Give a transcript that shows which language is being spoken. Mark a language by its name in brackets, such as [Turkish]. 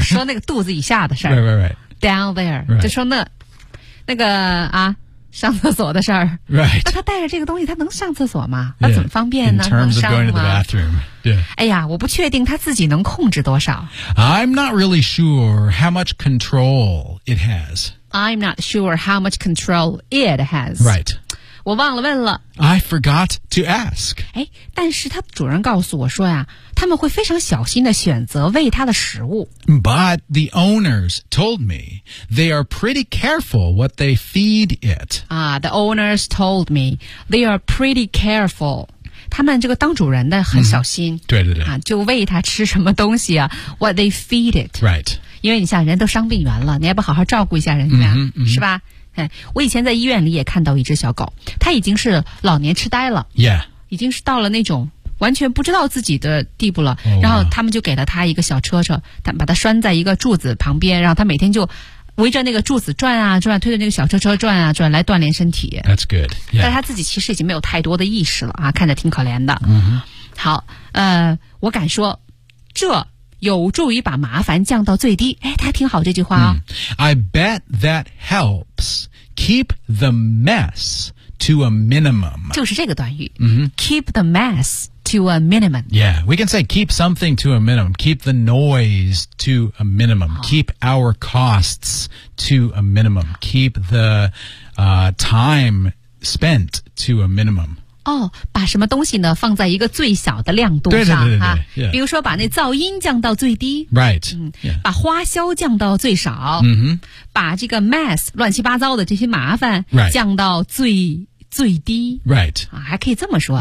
[Chinese] 说那个肚子以下的事儿 [English] Right right right Down there、 right. [Chinese] 就说那个啊上厕所的事儿 [English] ，Right？ [Chinese] 那他带着这个东西，他能上厕所吗？那怎么方便呢 [English] ？In terms of going to the bathroom， 对。 [Chinese] 哎呀，我不确定他自己能控制多少。 [English] I'm not really sure how much control it has。 I'm not sure how much control it has. Right. [Chinese] 我忘了问了。 [English] I forgot to ask. [Chinese] 哎，但是他主人告诉我说呀，他们会非常小心地选择喂他的食物。 [English] But the owners told me they are pretty careful what they feed it. The owners told me they are pretty careful. [Chinese] 他们这个当主人的很小心、嗯、对对对、啊、就喂他吃什么东西啊 [English] What they feed it Right [Chinese] 因为你像人都伤病员了你还不好好照顾一下人家、嗯嗯、是吧、哎、我以前在医院里也看到一只小狗它已经是老年痴呆了 [English] Yeah [Chinese] 已经是到了那种完全不知道自己的地步了、oh, wow. 然后他们就给了他一个小车车他把它拴在一个柱子旁边然后他每天就围着那个柱子转啊转推着那个小车车转啊转来锻炼身体 [English] That's good、yeah. [Chinese] 但他自己其实已经没有太多的意识了啊，看着挺可怜的、 mm-hmm. 好我敢说这有助于把麻烦降到最低哎，他挺好这句话啊、哦 mm. [English] I bet that helps keep the mess to a minimum [Chinese] 就是这个短语、 mm-hmm. [English] keep the mess to a minimum Yeah, we can say keep something to a minimum keep the noise to a minimum、oh. keep our costs to a minimum keep the、time spent to a minimum [Chinese] 哦、oh, 把什么东西呢放在一个最小的亮度上对对对对、啊 [English] yeah. [Chinese] 比如说把那噪音降到最低 [English] Right、 [Chinese] 嗯 yeah. 把花销降到最少、 mm-hmm. 把这个 mess 乱七八糟的这些麻烦降到最、 [English] right. [Chinese] 最低 [English] Right、 [Chinese] 啊、还可以这么说